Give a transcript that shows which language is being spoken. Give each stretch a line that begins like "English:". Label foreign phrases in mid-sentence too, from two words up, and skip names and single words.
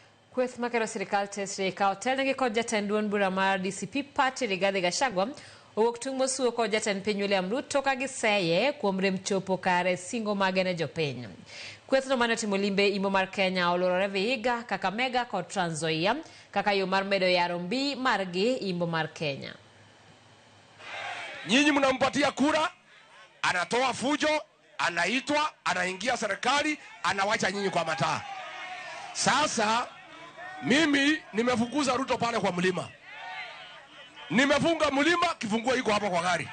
Luo (Kenya and Tanzania): Kweth makero sirikal tesre ka hotel ngi kod jatend duond bura mar DCP Party Rigathi Gachagua owuok tung' mosuo kod jatend piny William Ruto ka giseye kuom rem chopo kare singo mage ne jopiny. Kwethno mane otimo limbe Imo mar Kenya olorore Vihiga, Kakamega kod Trans Nzoia kaka yo mar medo yaro mbi margi Imo mar Kenya.
Swahili: Nyinyi mnampatia kura, anatoa fujo, anaitwa, anaingia serikali, anawacha nyinyi kwa mataa. Sasa mimi nimefukuza Ruto pale kwa mlima. Nimefunga mlima, kifunguo iko hapa kwa gari.